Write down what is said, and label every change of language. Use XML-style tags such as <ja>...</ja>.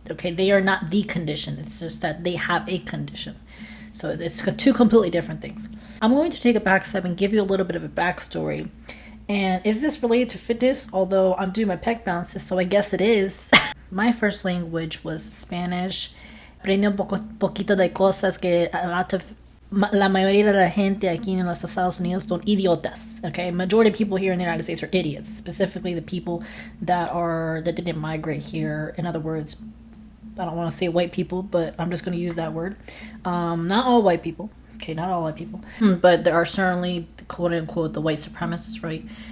<en>Okay, they are not the condition. It's just that they have a condition. So it's two completely different things. I'm going to take a back step and give you a little bit of a backstory. And is this related to fitness? Although I'm doing my pec bounces, so I guess it is. My first language was Spanish.</en> <es>Aprendí un poquito de cosas que la mayoría de la gente aquí en los Estados Unidos son idiotas.</es> <en>Okay, majority of people here in the United States are idiots. Specifically, the people that didn't migrate here. In other words, I don't want to say white people, but I'm just going to use that word. Not all white people. Okay, not all white people, but there are certainly quote unquote the white supremacists, right?</en>